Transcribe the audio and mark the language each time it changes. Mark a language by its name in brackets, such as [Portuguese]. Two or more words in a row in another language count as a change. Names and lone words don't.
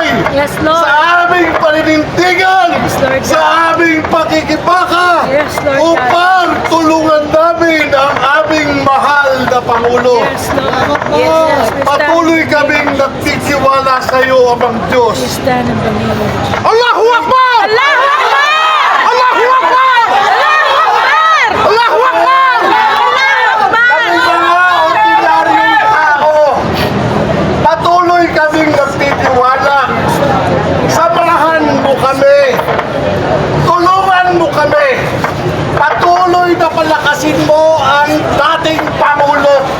[English] Yes, Lord. [Filipino] sa aming paninindigan, Lord. sa aming pakikipaka, [English] Yes, Lord. [Filipino] upang tulungan namin ang aming mahal na Pangulo. Yes, Patuloy kaming nagtitiwala sa iyo, Amang Diyos. [English] stand in the name of Jesus. [Arabic] الله أكبر! الله أكبر! الله أكبر! الله أكبر! الله أكبر! الله أكبر! [Filipino] Kami mga ordinaryong tao, patuloy kaming nagtitiwala. Samahan mo kami. Tulungan mo kami. Patuloy na palakasin mo ang dating Pangulo.